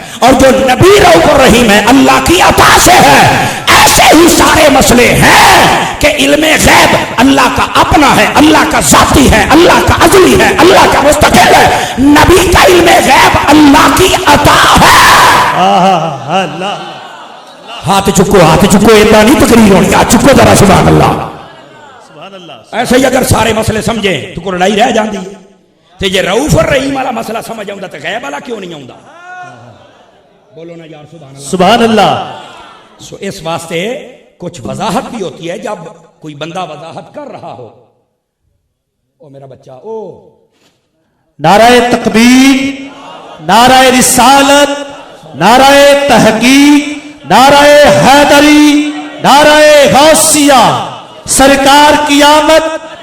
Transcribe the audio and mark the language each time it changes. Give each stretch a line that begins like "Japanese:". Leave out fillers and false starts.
Urdu: اور جو نبی رؤوف الرحیم ہے اللہ کی عطا سے ہے. ایسے ہی سارے مسئلے ہیں کہ علم غیب اللہ کا اپنا ہے، اللہ کا ذاتی ہے، اللہ کا ازلی ہے، اللہ کا مستقل ہے. نبی کا علم غیب اللہ کی عطا ہے.
Punjabi: ہاتھ چکو، ہاتھ چکو،
Urdu: اتنا نہیں تقریر ہونی، ہاتھ چکو ذرا سبحان اللہ. ایسے ہی اگر سارے مسئلے سمجھیں تو کوئی لڑائی رہ جاندی ہے.
Punjabi: تے جے رؤوف الرحیم والا مسئلہ سمجھ آؤں تے غیب والا کیوں نہیں آؤں؟ بولو نا یار سبحان اللہ
Urdu: سبحان اللہ. سو اس واسطے کچھ وضاحت بھی ہوتی ہے جب کوئی بندہ وضاحت کر رہا ہو. او میرا بچہ، او نعرہ تکبیر، نعرہ رسالت، نعرہ تحقیق، نعرہ حیدری، نعرہ غوثیہ، سرکار کی آمد.